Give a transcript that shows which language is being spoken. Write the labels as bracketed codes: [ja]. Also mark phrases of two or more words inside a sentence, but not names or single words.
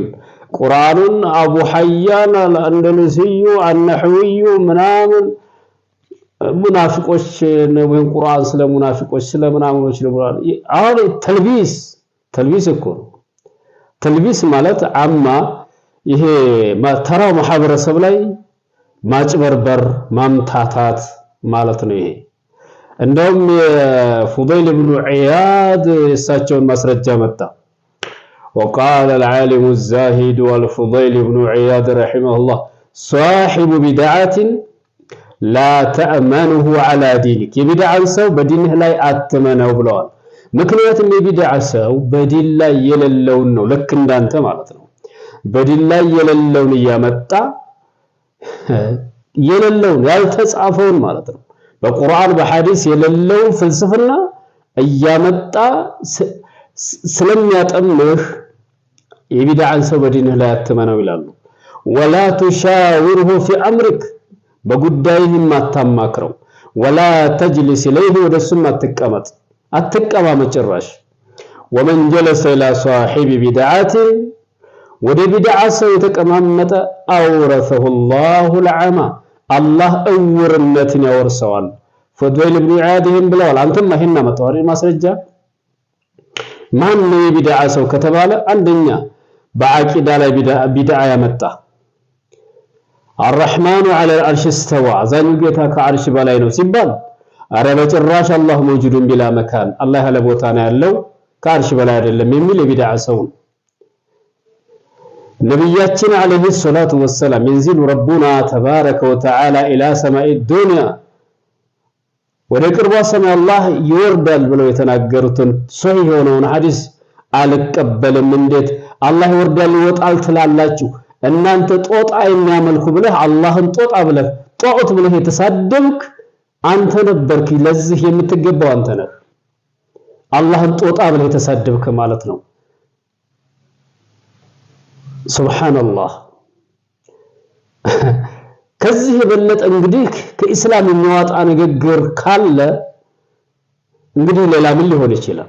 [am] ቁርአኑን አቡ ሐያን አልአንደሉሲዩ አልነህዊዩ ምናምን ሙናፊቆች ነው ቁርአን ስለ ሙናፊቆች ስለ ምናምኖች ነው። አሁን ተልቢስ እኮ ተልቢስ ማለት አማ ይሄ ተራ ማህበረሰብ ላይ ማጭበርበር ማምታታት ማለት ነው። ይሄ እንደውም የፉضيل بن عياد እሳቸውን ማስረጃ መጣ። [ar] وقال العالم الزاهد والفضيل بن عياد رحمه الله صاحب بدعة لا تأمنه على دينك [am] የቢድዓን ሰው በዲንህ ላይ አትመነው ብለዋል። ምክንያቱም የቢድዓ ሰው በዲን ላይ የሌለውን ነው ልክ እንዳንተ ማለት ነው። በዲን ላይ የሌለውን እያመጣ የሌለውን ያልተጻፈውን ማለት ነው በቁርአን በሐዲስ የሌለውን ፍልስፍና እያመጣ ስለሚያጠምህ የቢድዓን ሰው በዲንህ ላይ አትመነው ይላሉ። [ar] ولا تشاوره في امرك [am] በጉዳይህም አታማክረው። [ar] ولا تجلس اليه [am] ወደሱም አትቀማመጥ ጭራሽ። [ar] ومن جلس الى صاحب بدعه [am] ወደ ቢድዓ ሰው የተቀማመጠ [ar] أورثه الله العمى الله [am] እውርነትን ያወርሰዋል። ፉضيل بن عياد ብለዋል። አንተም ይሄን አመጣው ማስረጃ ማን ነው የቢድዓ ሰው ከተባለ አንደኛ በአቂዳ ላይ ቢድዓ ያመጣ [ar] الرحمن على العرش استوى [am] አዛኙ ጌታ ከአርሽ በላይ ነው ሲባል አረ በጭራሽ አላህ [ar] موجود بلا مكان [am] አላህ ያለ ቦታ ነው ያለው ከአርሽ በላይ አይደለም የሚል የቢድዓ ሰው ነብያችን [ar] عليه الصلاة والسلام ينزل ربنا تبارك وتعالى الى سماء الدنيا [am] ወደ ቅርቧ ሰማይ አላህ ይወርዳል ብለው የተናገሩትን ሶሂህ የሆነውን ሐዲስ አልቀበልም። እንዴት አላህ ይወርዳል ይወጣል ትላላችሁ? እናንተ ጦጣ የሚያመልኩ ብለህ አላህን ጦጣ ብለህ ጧዖት ብለህ የተሳደብክ አንተ ነበርክ። ለዚህ የምትገባው አንተ ነህ። አላህን ጦጣ ብለህ የተሳደብክ ማለት ነው። ሱብሃንአላህ። ከዚህ የበለጠ እንግዲህ ከኢስላም የሚያወጣ ንግግር ካለ እንግዲህ ሌላ ምን ሊሆን ይችላል?